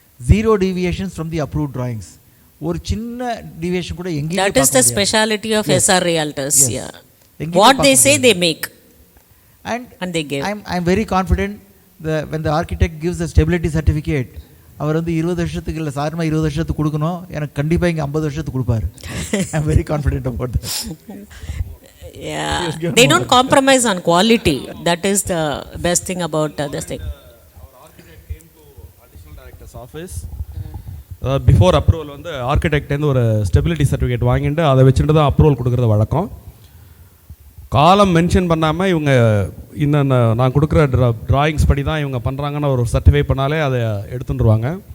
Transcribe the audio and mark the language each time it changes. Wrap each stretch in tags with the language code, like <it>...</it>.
<en>Zero deviations from the approved drawings.</en> <ta>ஒரு சின்ன deviation கூட எங்கேயும்</ta> <en>that is the speciality of SR Realtors. Yeah, what they say they make and they give. I'm very confident when the architect gives the stability certificate,</en> <ta>அவர் வந்து 20 வருஷத்துக்கு இல்லை சாதாரணமாக 20 வருஷத்துக்கு கொடுக்கணும், எனக்கு கண்டிப்பாக இங்கே 50 வருஷத்துக்கு கொடுப்பாரு.</ta> <en>I'm very confident about that. Yeah, they don't compromise on quality. That is the best thing about this thing. Our architect came to additional director's office. Before approval</en> <ta>வந்து ஆர்கிடெக்ட் வந்து ஒரு ஸ்டெபிலிட்டி சர்டிஃபிகேட் வாங்கிட்டு அதை வச்சுட்டு தான் approval கொடுக்குறது வழக்கம். காலம் மென்ஷன் பண்ணாமல் இவங்க இன்னும் நான் கொடுக்குற ட்ராயிங்ஸ் படி தான் இவங்க பண்ணுறாங்கன்னு ஒரு சர்டிஃபை பண்ணாலே அதை எடுத்துட்டுருவாங்க.</ta>